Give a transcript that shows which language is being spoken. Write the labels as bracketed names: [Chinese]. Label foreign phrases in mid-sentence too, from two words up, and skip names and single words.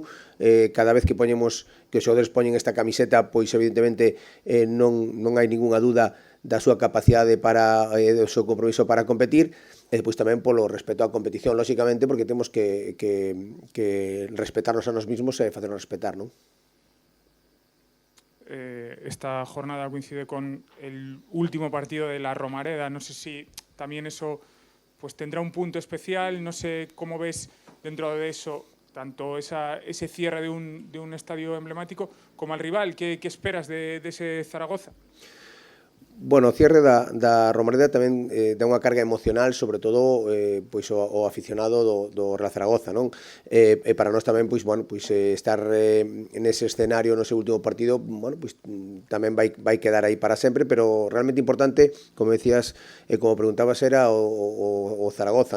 [Galician] Cada vez que os xogadores poñen esta camiseta, pois evidentemente non hai ningunha duda da súa capacidade do seu compromiso para competir, E depois tamén polo respeto á competición, lóxicamente, porque temos que respetarnos a [Spanish] nos mismos [Galician] e facernos respetar, non? [Spanish] Esta jornada coincide con el último partido de la Romareda. No sé si también eso pues tendrá un punto especial. No sé cómo ves dentro de eso tanto ese cierre de un estadio emblemático como al rival. ¿Qué esperas de ese Zaragoza? [Galician] Bueno, o cierre da Romareda tamén dá unha carga emocional, sobre todo pois o aficionado do Real Zaragoza, non? E para nós tamén pois bueno, pois estar nese escenario no seu último partido, bueno, pois tamén vai quedar aí para sempre, pero realmente importante, como decías e como preguntabas, era o Zaragoza, non?